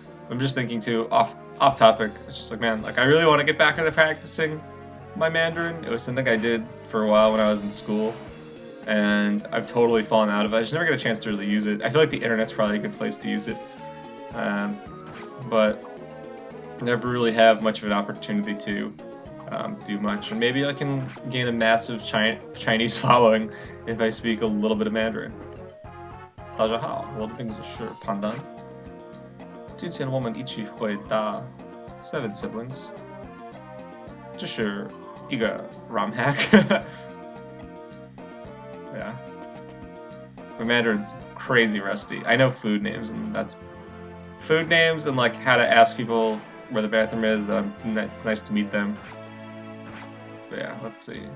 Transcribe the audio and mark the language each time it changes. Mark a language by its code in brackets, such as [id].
[en] I'm just thinking too, off topic, it's just like, man, like I really want to get back into practicing my Mandarin. It was something I did for a while when I was in school, and I've totally fallen out of it. I just never get a chance to really use it. I feel like the internet's probably a good place to use it, but never really have much of an opportunity to do much. And maybe I can gain a massive Chinese following if I speak a little bit of Mandarin. [zh] 大家好，我的名字是潘丹。今天我们一起回答 Seven Siblings。这是一个 ROM hack. [en] Yeah. My Mandarin's crazy rusty. I know food names, and that's food names and like how to ask people where the bathroom is. It's nice to meet them. But yeah, let's see.